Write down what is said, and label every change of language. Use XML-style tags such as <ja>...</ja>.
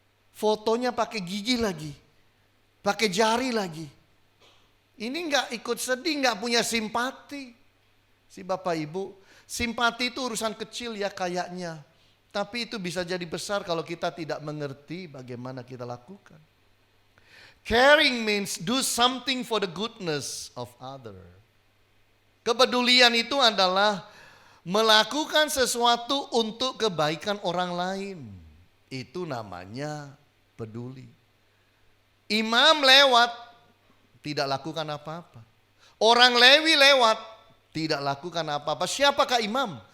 <id>Fotonya pakai gigi lagi. Pakai jari lagi. Ini enggak ikut sedih, enggak punya simpati. Si Bapak Ibu, simpati itu urusan kecil ya kayaknya. Tapi itu bisa jadi besar kalau kita tidak mengerti bagaimana kita lakukan.</id> <en>Caring means do something for the goodness of other.</en> <id>Kepedulian itu adalah melakukan sesuatu untuk kebaikan orang lain. Itu namanya peduli. Imam lewat, tidak lakukan apa-apa. Orang Lewi lewat, tidak lakukan apa-apa. Siapakah imam?</id>